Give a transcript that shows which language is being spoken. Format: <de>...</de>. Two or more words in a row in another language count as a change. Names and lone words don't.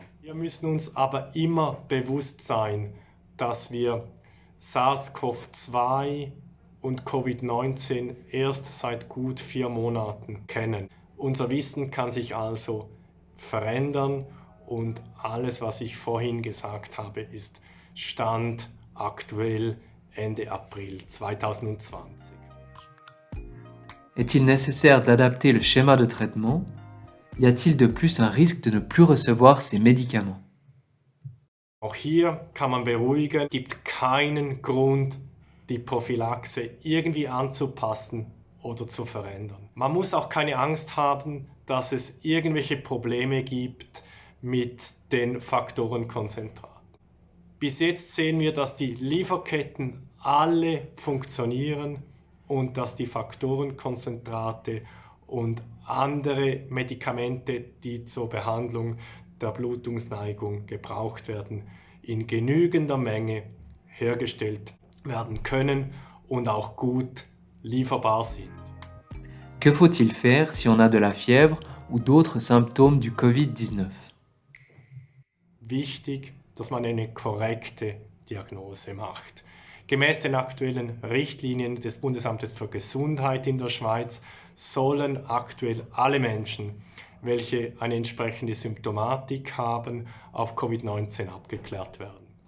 <de>Wir müssen uns aber immer bewusst sein, dass wir SARS-CoV-2 und Covid-19 erst seit gut 4 Monaten kennen. Unser Wissen kann sich also verändern und alles, was ich vorhin gesagt habe, ist Stand aktuell Ende April 2020.</de> <fr>Est-il nécessaire d'adapter le schéma de traitement? Y a-t-il de plus un risque de ne plus recevoir ces médicaments?</fr> <de>Auch hier kann man beruhigen, es gibt keinen Grund, die Prophylaxe irgendwie anzupassen oder zu verändern. Man muss auch keine Angst haben, dass es irgendwelche Probleme gibt mit den Faktorenkonzentraten. Bis jetzt sehen wir, dass die Lieferketten alle funktionieren und dass die Faktorenkonzentrate und andere Medikamente, die zur Behandlung der Blutungsneigung gebraucht werden, in genügender Menge hergestellt werden können und auch gut lieferbar sind.</de> <fr>Que faut-il faire si on a de la fièvre ou d'autres symptômes du Covid-19?</fr> <de>Wichtig, dass man eine korrekte Diagnose macht. Gemäß den aktuellen Richtlinien des Bundesamtes für Gesundheit in der Schweiz sollen aktuell alle Menschen, welche eine entsprechende Symptomatik haben, auf Covid-19 abgeklärt werden.</de>